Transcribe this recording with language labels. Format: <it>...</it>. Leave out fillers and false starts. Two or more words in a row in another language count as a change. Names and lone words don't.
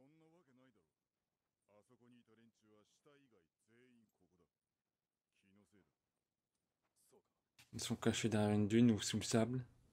<ja>あそこにいた連中は死体以外全員ここだ。気のせいだ。</ja> <fr>Ils sont cachés derrière une dune ou sous le sable.</fr>